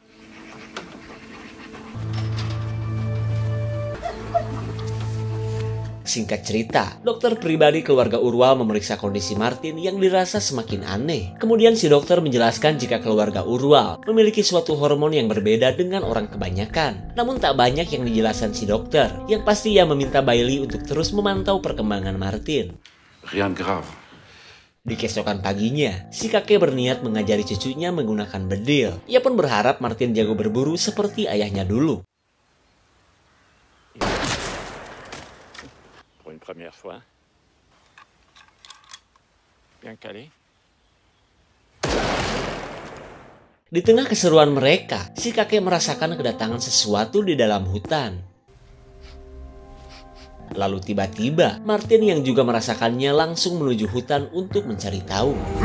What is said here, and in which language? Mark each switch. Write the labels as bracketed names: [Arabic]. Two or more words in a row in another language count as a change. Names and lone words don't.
[Indonesian] Singkat cerita, dokter pribadi keluarga Urwald memeriksa kondisi Martin yang dirasa semakin aneh. Kemudian si dokter menjelaskan jika keluarga Urwald memiliki suatu hormon yang berbeda dengan orang kebanyakan. Namun tak banyak yang dijelaskan si dokter, yang pasti ia meminta Bailey untuk terus memantau perkembangan Martin. [French] Rien de grave. [Indonesian] Di keesokan paginya, si kakek berniat mengajari cucunya menggunakan bedil. Ia pun berharap Martin jago berburu seperti ayahnya dulu. [French] Première fois. Bien calé. [Indonesian] Di tengah keseruan mereka, si kakek merasakan kedatangan sesuatu di dalam hutan. Lalu tiba-tiba, Martin yang juga merasakannya langsung menuju hutan untuk mencari tahu.